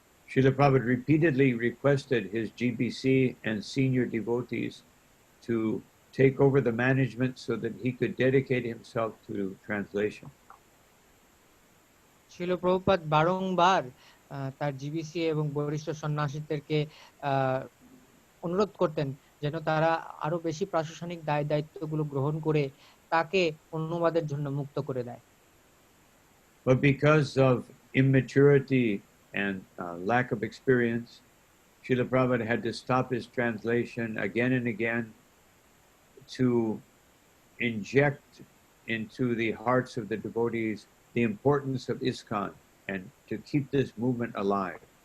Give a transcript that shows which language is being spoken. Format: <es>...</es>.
<en>Srila Prabhupada repeatedly requested his GBC and senior devotees to take over the management so that he could dedicate himself to translation.</en> <bn>Srila Prabhupada বারংবার তার GBC এবং বরিষ্ঠ সন্ন্যাসীদেরকে অনুরোধ করতেন যেন তারা আরো বেশি প্রশাসনিক দায়িত্বগুলো গ্রহণ করে তাকে অনুবাদের জন্য মুক্ত করে দেয়।</bn> <en>But because of immaturity and lack of experience, Srila Prabhupada had to stop his translation again and again to inject into the hearts of the devotees the importance of ISKCON and to keep this movement alive.</en>